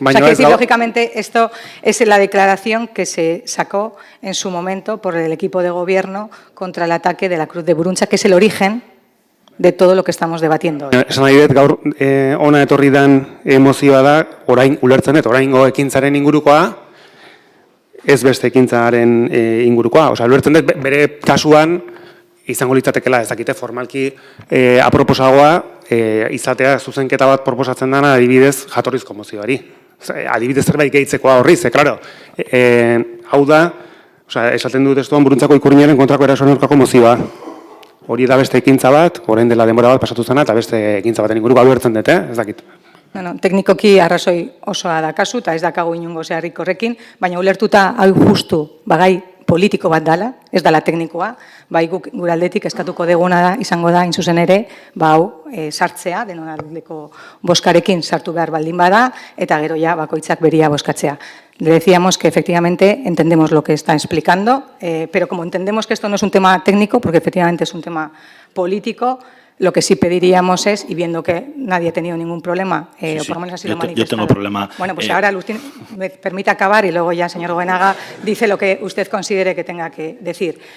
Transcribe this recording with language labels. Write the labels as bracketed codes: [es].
[es] O sea, que decir, lógicamente, esto es la declaración que se sacó en su momento por el equipo de gobierno contra el ataque de la Cruz de Buruncha, que es el origen de todo lo que estamos debatiendo hoy. [eu] Esan nahi dut, gaur ona etorri den emozioa da, orain ulertzen dut, oraingo ekintzaren ingurukoa, ez beste ekintzaren ingurukoa. Osea, ulertzen dut, bere kasuan, izango litzatekela, ez dakite formalki aproposagoa, izatea zuzenketa bat proposatzen dena adibidez jatorrizko mozioari. Adibidez zerbait gehitzekoa horri, ze, klaro, hau da, esaten du testuan Buruntzako ikurriñaren kontrako erasoen aurkako mozioa. Hori da beste ekintza bat, orain dela denbora bat pasatu zena, eta beste ekintza baten inguruko ulertzen dut, ez dakit. Teknikoki arrazoi osoa da kasu, eta ez dakago inungo zeharrik horrekin, baina ulertuta hau justu bagai politiko bat dela, ez dela teknikoa, bai gure aldetik eskatuko deguna da, izango da, inzuzen ere, hau sartzea, denon aldeko boskarekin sartu behar baldin bada, eta gero ja bakoitzak beria boskatzea. [es] Le decíamos que efectivamente entendemos lo que está explicando, pero como entendemos que esto no es un tema técnico, porque efectivamente es un tema político, Lo que sí pediríamos es, y viendo que nadie ha tenido ningún problema, o por lo menos así lo manifestado. Yo tengo problema. Bueno, pues ahora me permite acabar y luego ya, señor Goenaga, dice lo que usted considere que tenga que decir.